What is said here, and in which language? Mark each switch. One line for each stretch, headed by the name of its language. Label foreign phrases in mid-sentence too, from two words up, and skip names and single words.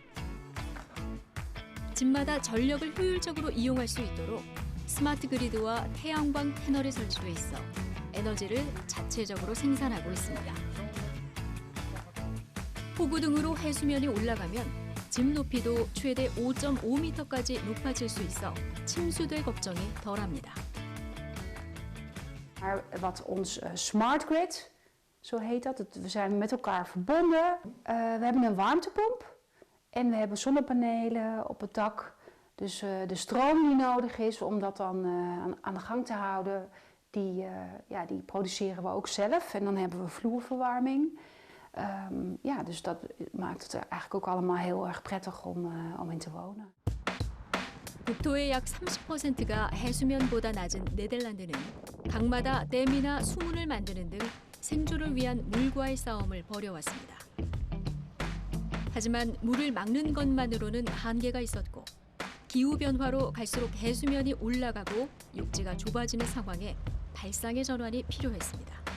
Korean: 집마다 전력을 효율적으로 이용할 수 있도록 스마트 그리드와 태양광 패널이 설치돼 있어 에너지를 자체적으로 생산하고 있습니다. 폭우 등으로 해수면이 올라가면 집 높이도 최대 5.5m까지 높아질 수 있어 침수될 걱정이 덜합니다.
Dutch: Maar wat ons
English: smart grid,
Dutch: zo heet dat, we zijn met elkaar verbonden. We hebben een warmtepomp en we hebben zonnepanelen op het dak. Dus de stroom die nodig is om dat dan aan de gang te houden, die produceren we ook zelf. En dan hebben we vloerverwarming. Dus dat maakt het eigenlijk ook allemaal heel erg prettig om in te wonen.
Korean: 국토의 약 30%가 해수면보다 낮은 네덜란드는 강마다 댐이나 수문을 만드는 등 생존을 위한 물과의 싸움을 벌여왔습니다. 하지만 물을 막는 것만으로는 한계가 있었고, 기후변화로 갈수록 해수면이 올라가고 육지가 좁아지는 상황에 발상의 전환이 필요했습니다.